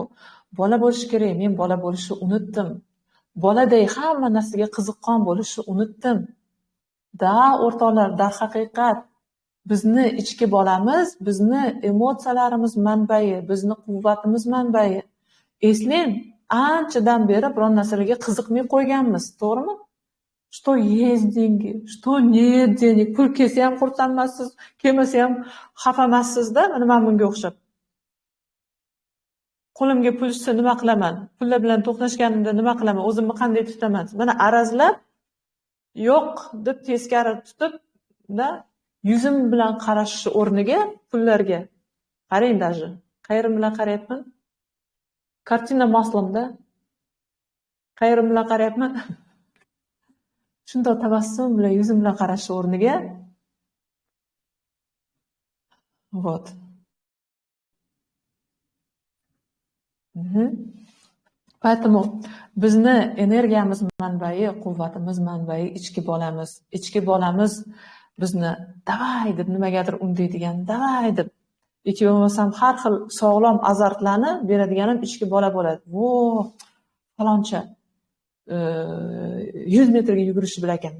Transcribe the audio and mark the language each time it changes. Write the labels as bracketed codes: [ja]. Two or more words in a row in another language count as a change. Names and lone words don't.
[uz] Bola bo'lish kerak, men bola bo'lishni unutdim. Boladay hamma narsaga qiziqqon bo'lishni unutdim. O'rtoqlar, darhaqiqat bizni ichki bolamiz, bizni emotsiyalarimiz manbai, bizni quvvatimiz manbai. Eslang, anchadan beri biron narsalarga qiziqmay qo'yganmiz, to'g'rimi? [ru] Что есть деньги, что нет денег. [uz] Pul kelsa ham xursandmasiz, kelmasa ham xafamasizda, mana bunga o'xshab. Qo'limga pul tushsa nima qilaman? Pullar bilan to'qnashganimda nima qilaman? O'zimni qanday tutaman? Mana arazlab, yo'q deb teskari tutib, yuzim bilan qarashni o'rniga pullarga qarang, даже qayerim bilan qarayapman? [ru] Картина масломда. [uz] Qayerim bilan qarayapman? Shunday tabassum bilan yuzim bilan qarashni o'rniga вот. Поэтому bizni energiyamiz manbai, quvvatimiz manbai ichki bolamiz. Ichki bolamiz bizni davay deb nimagadir undaydigan, davay deb yoki bo'lmasam har xil sog'lom azartlarni beradigan ichki bola bo'ladi. Vo, faloncha 100 metrga yugurishni bilar ekan.